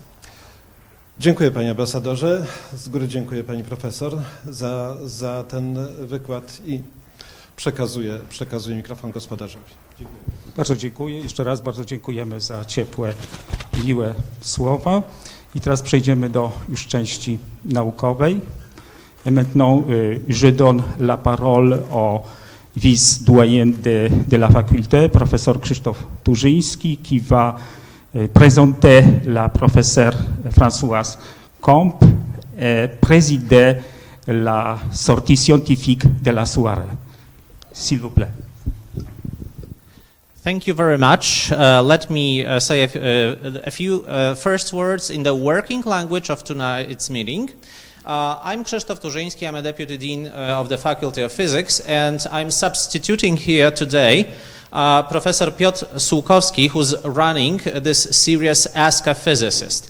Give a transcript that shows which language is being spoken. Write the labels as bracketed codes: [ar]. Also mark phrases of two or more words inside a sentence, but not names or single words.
[pl] Dziękuję Panie ambasadorze, z góry dziękuję Pani profesor za ten wykład i przekazuję mikrofon gospodarzowi. Dziękuję. Bardzo dziękuję. Jeszcze raz bardzo dziękujemy za ciepłe, miłe słowa. I teraz przejdziemy do już części naukowej. [fr] Et maintenant, je donne la parole au vice-doyen de la faculté, professeur Krzysztof Turzyński, qui va présenter la professeure Francoise Combes et présider la sortie scientifique de la soirée. S'il vous plaît. [en] Thank you very much. Let me say a few first words in the working language of tonight's meeting. I'm Krzysztof Turzyński. I'm a deputy dean of the Faculty of Physics, and I'm substituting here today Professor Piotr Sułkowski, who's running this series Ask a Physicist.